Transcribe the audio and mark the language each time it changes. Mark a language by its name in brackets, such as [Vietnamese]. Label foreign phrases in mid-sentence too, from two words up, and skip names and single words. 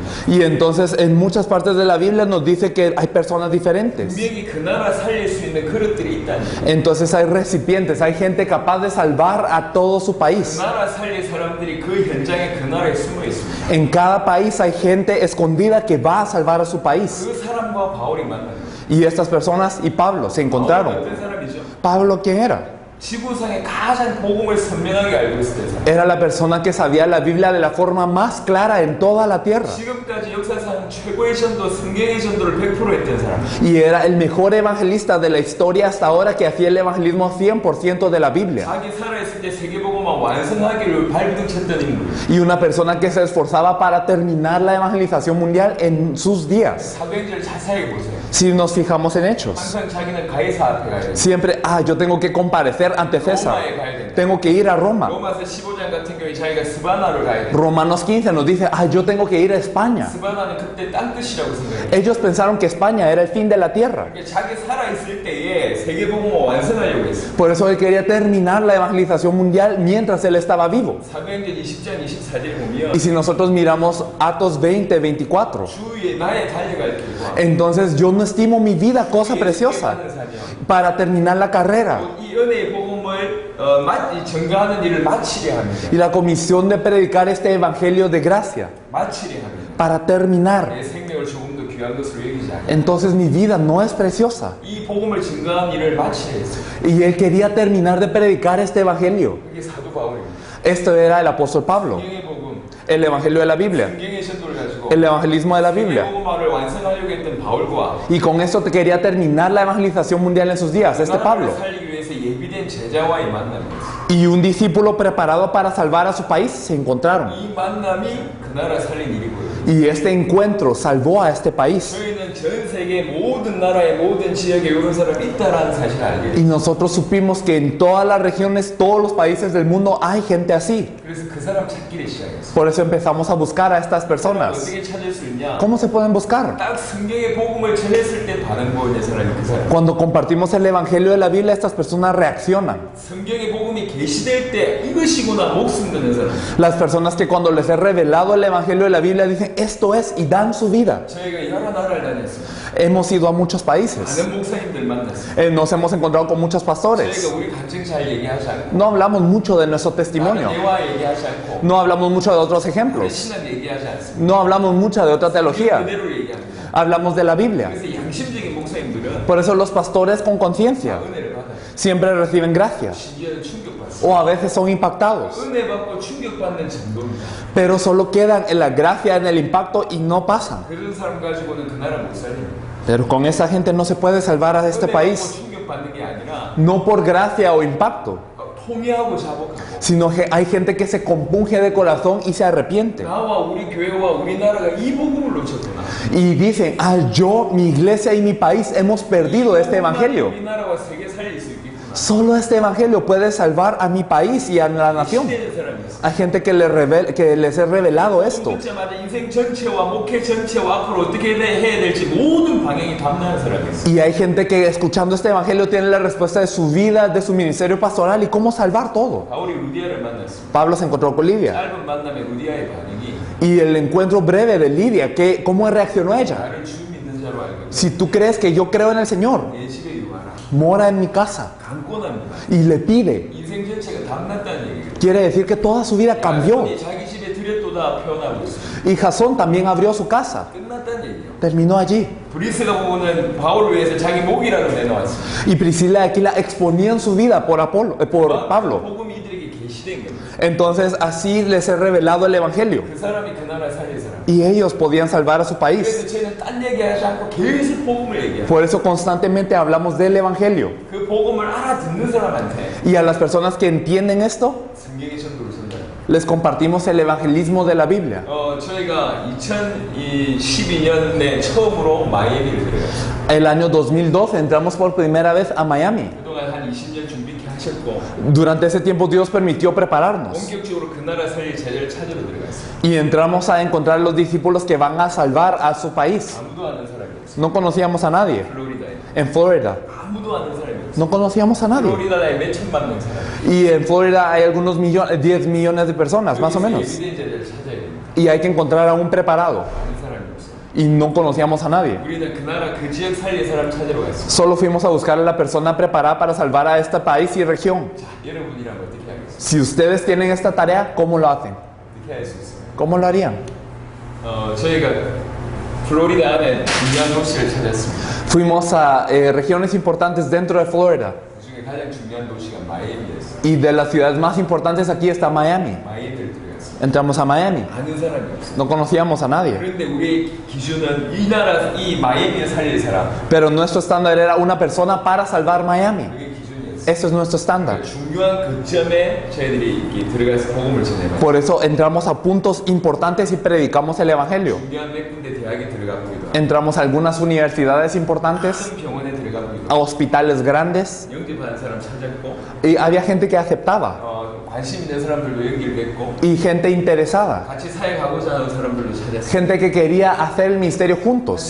[Spanish] Y entonces en muchas partes de la Biblia nos dice que hay personas diferentes. [Korean] 분명히 그 나라 살릴 수 있는 그릇들이 있다니. [Spanish] Entonces hay recipientes, hay gente capaz de salvar a todo su [Korean] 그 [Spanish] país. [Korean] 나라 살릴 사람들이 그 현장에 그 나라에 숨어 있습니다. [Spanish] En cada país hay gente escondida que va a salvar a su país. [Korean] 그 사람과 바울이 만납니다. [Spanish] Y estas personas y Pablo se [Korean] 바울은 [Spanish] encontraron. [Korean] 어떤 사람이죠? [Spanish] Pablo, ¿quién era? [Korean] 지구상에 가장 복음을 선명하게 알고 있었던 사람. [Spanish] Era la persona que sabía la Biblia de la forma más clara en toda la tierra. [Korean] 지금까지 역사상 최고의 전도, 성경의 전도를 100% 했던 사람. [Spanish] Y era el mejor evangelista de la historia hasta ahora que hacía el evangelismo 100% de la Biblia. [Korean] 자기 살아있을 때 세계복음만 완성하기를 발부둥쳤던 인물. [Spanish] Y una persona que se esforzaba para terminar la evangelización mundial en sus días. [Korean] 사도행전을 자세히 보세요. [Spanish] Si nos fijamos en Hechos, [Korean] 항상 자기는 가이사 앞에 가야 돼. [Spanish] siempre, yo tengo que comparecer ante César, [Korean] 로마에 가야 된다. [Spanish] tengo que ir a Roma. [Korean] 로마서 15장 같은 경우에 자기가 스바나로 가야 돼. [Spanish] Romanos 15 nos dice, yo tengo que ir a España. [Korean] 스바나는 그때 땅끝이라고 생각해. [Spanish] Ellos pensaron que España era el fin de la tierra. [Korean] 그러니까 자기 살아있을 때에 세계복음을 완성하려고 했어. [Spanish] Por eso él quería terminar la evangelización mundial mientras él estaba vivo. [Korean] 사도행전 20장 24절 보면 [Spanish] Y si nosotros miramos Atos 20, 24, [Korean] 주위에 나의 달려갈 길과 [Spanish] entonces yo no estimo mi vida cosa preciosa para terminar la carrera. [Korean] 이 은혜의 복음을 증거하는 일을 마치려 합니다. [Spanish] Y la comisión de predicar este evangelio de gracia [Korean] 마치려 합니다. [Spanish] para terminar. [Korean] 내 생명을 조금 더 귀한 것으로 여기지 않아. [Spanish] Entonces mi vida no es preciosa. [Korean] 이 복음을 증거하는 일을 마치려 했어요. [Spanish] Y él quería terminar de predicar este evangelio. [Korean] 그게 사도 바울입니다. [Spanish] Esto era el apóstol Pablo, [Korean] 성경의 복음, [Spanish] el evangelio de la Biblia, [Korean] 성경의 전도를 가지고 [Spanish] el evangelismo de la [Korean] 세계 [Spanish] Biblia. [Korean] 복음화를 완성하려고 했던 바울과 [Spanish] Y con esto te quería terminar la evangelización mundial en sus días, este Pablo. [Korean] 나라를 살리기 위해서 예비된 제자와의 만남이었어요. [Spanish] Y un discípulo preparado para salvar a su país se encontraron. [Korean] 이 만남이 그 나라 살린 일이고요. [Spanish] Y este encuentro salvó a este país. [Korean] 저희는 전 세계 모든 나라의 모든 지역에 이런 사람이 있다라는 사실을 알게 [Spanish] Y [Korean] 돼요. [Spanish] nosotros supimos que en todas las regiones, todos los países del mundo hay gente así. [Korean] 그래서 그 사람 찾기를 시작했어요. [Spanish] Por eso empezamos a buscar a estas personas. [Korean] 어떻게 찾을 수 있냐? [Spanish] ¿Cómo se pueden buscar? [Korean] 딱 성경의 복음을 전했을 때 반응 보이는 사람이 그 사람. [Spanish] Cuando compartimos el evangelio de la Biblia, estas personas reaccionan. [Korean] 성경의 복음이 계시될 때 이것이구나 목숨 드는 사람. [Spanish] Las personas que cuando les he revelado el evangelio de la Biblia dicen esto es y dan su vida. [Korean] 저희가 여러 나라를 다녔어요. [Spanish] Hemos ido a muchos países. [Korean] 많은 목사님들 만났어요. [Spanish] Nos hemos encontrado con muchos pastores. [Korean] 저희가 우리 간증 잘 얘기하지 않고 [Spanish] No hablamos mucho de nuestro [Korean] 다른 [Spanish] testimonio. [Korean] 예화 얘기하지 않고 [Spanish] No hablamos mucho de otros [Korean] 우리 [Spanish] ejemplos. [Korean] 신앙 얘기하지 않습니다. [Spanish] No hablamos mucho de otra teología. [Korean] 그대로 얘기합니다. [Spanish] Hablamos de la Biblia. [Korean] 그래서 양심적인 목사님들은 [Spanish] Por eso los pastores con conciencia [Korean] 은혜를 받아요. [Spanish] siempre reciben gracia. [Korean] 심지어는 충격받아요. [Spanish] O a veces son impactados. [Korean] 은혜 받고 충격받는 정도입니다. [Spanish] Pero solo quedan en la gracia, en el impacto y no pasan. [Korean] 그런 사람 가지고는 그 나라 못 살립니다. [Spanish] Pero con esa gente no se puede salvar a este [Korean] 은혜 [Spanish] país. [Korean] 받고 충격받는 게 아니라 [Spanish] No por gracia o impacto, [Korean] 통회하고 자복하고 [Spanish] sino que hay gente que se compunge de corazón y se arrepiente. [Korean] 나와 우리 교회와 우리나라가 이 복음을 놓쳤구나. [Spanish] Y dicen, yo, mi iglesia y mi país hemos perdido este evangelio. [Korean] 우리나라와 세계 살릴 수 있겠구나. [Spanish] Solo este evangelio puede salvar a mi país y a la nación. [Korean] 시대는 사람이 있어. [Spanish] Hay gente que les he revelado esto. [Korean] 듣자마자 인생 전체와 목회 전체와 앞으로 어떻게 해야 될지 모든 방향이 담당하는 사람이 있어. [Spanish] Y hay gente que escuchando este evangelio tiene la respuesta de su vida, de su ministerio pastoral y cómo salvar todo. [Korean] 바울이 루디아를 만났어. [Spanish] Pablo se encontró con Lidia. [Korean] 짧은 만남에 루디아의 반응이 [Spanish] Y el encuentro breve de Lidia, ¿cómo reaccionó ella? [Korean] 나를 주 믿는 자로 알고 있어. [Spanish] Si tú crees que yo creo en el Señor, [Korean] 내 집에 유하라. [Spanish] mora en mi casa. [Korean] 강권합니다. [Spanish] Y le pide. [Korean] 인생 전체가 담났다는 얘기예요. [Spanish] Quiere decir que toda su vida cambió. [Korean] 자손이 자기 집에 들였도다 표현하고 있어. [Spanish] Y Jasón también abrió su casa. [Korean] 끝났다는 얘기예요. [Spanish] Terminó allí. [Korean] 브리스가 보고는 바울을 위해서 자기 목이라도 내놓았어. [Spanish] Y Priscila y Aquila exponían su vida por Pablo. [Korean] 복음이 이들에게 계시된 겁니다. [Spanish] Entonces así les he revelado el evangelio. [Korean] 그 사람이 그 나라 살릴 사람. [Spanish] Y ellos podían salvar a su país. [Korean] 그래서 저희는 딴 얘기하지 않고 계속 복음을 얘기해요. [Spanish] Por eso constantemente hablamos del evangelio. [Korean] 그 복음을 알아듣는 사람한테 [Spanish] Y a las personas que entienden esto, [Korean] 성경의 전도를 전달해요. [Spanish] les compartimos el evangelismo de la Biblia. [Korean] 저희가 2012년에 처음으로 마이애미를 들어갔어요. [Spanish] El año 2012 entramos por primera vez a Miami. [Korean] 그동안 한 20년 준비 하셨고 [Spanish] Durante ese tiempo Dios permitió prepararnos. [Korean] 본격적으로 그 나라 살릴 제자를 찾으러 들어갔어요. [Spanish] Y entramos a encontrar los discípulos que van a salvar a su país. [Korean] 아무도 아는 사람이 없어요. [Spanish] No conocíamos a nadie. [Korean] 플로리다에 [Spanish] En Florida. [Korean] 아무도 아는 사람이 없어요. [Spanish] No conocíamos a nadie. [Korean] 플로리다에 몇 천만 명 살아요. [Spanish] Y en Florida hay algunos 10 millones de personas, más o menos. [Korean] 예비된 제자를 찾아야 됩니다. [Spanish] Y hay que encontrar a un preparado. [Korean] 아는 사람이 없어요. [Spanish] Y no conocíamos a nadie. [Korean] 우리는 그 나라 그 지역 살릴 사람 찾으러 갔어요. [Spanish] Solo fuimos a buscar a la persona preparada para salvar a este país y región. [Korean] 자, 여러분이라면 어떻게 하겠어요? [Spanish] Si ustedes tienen esta tarea, ¿cómo lo hacen? [Korean] 어떻게 할 수 있어요? [Spanish] ¿Cómo lo harían? [Korean] 저희가 플로리다 안에 중요한 도시를 찾았습니다. [Spanish] Fuimos a regiones importantes dentro de Florida. [Korean] 그중에 가장 중요한 도시가 마이애미였어요. [Spanish] Y de las ciudades más importantes aquí está Miami. [Korean] 마이애미를 들어갔어요. [Spanish] Entramos a Miami. [Korean] 아는 사람이 없어요. [Spanish] No conocíamos a nadie. [Korean] 그런데 우리의 기준은 이 나라, 이 마이애미를 살릴 사람. [Spanish] Pero nuestro estándar era una persona para salvar Miami. [Korean] 그게 기준이었어요. [Spanish] Eso es nuestro estándar. [Korean] 중요한 거점에 저희들이 이렇게 들어가서 복음을 전해요. [Spanish] Por eso entramos a puntos importantes y predicamos el Evangelio. [Korean] 중요한 몇 군데 대학에 들어가기도 하고, [Spanish] Entramos a algunas universidades importantes, [Korean] 큰 병원에 들어가기도 [Spanish] a [Korean] 하고, [Spanish] hospitales grandes, [Korean] 영접하는 사람 찾았고, [Spanish] y había gente que aceptaba, [Korean] 관심 있는 사람들도 연결됐고, [Spanish] y gente interesada, [Korean] 같이 사역하고자 하는 사람들도 찾았어요. [Spanish] gente que quería hacer el ministerio juntos.